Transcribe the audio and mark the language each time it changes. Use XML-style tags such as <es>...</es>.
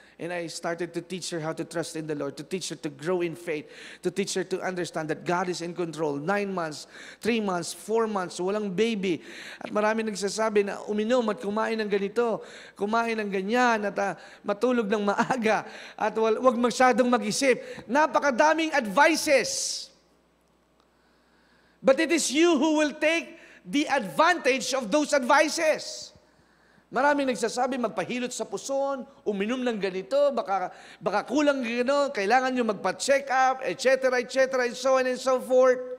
<en>And I started to teach her how to trust in the Lord, to teach her to grow in faith, to teach her to understand that God is in control. 9 months, 3 months, 4 months,</en> <tl>walang baby. At marami nagsasabi na uminom at kumain ng ganito, kumain ng ganyan, at matulog ng maaga, at wag masyadong mag-isip. Napakadaming advices.</tl> <en>But it is you who will take the advantage of those advices.</en> <tl>Maraming nagsasabi, magpahilot sa puson, uminom ng ganito, baka kulang gano, kailangan nyo magpa-check up, etc.,</tl> <en>and so on and so forth.</en>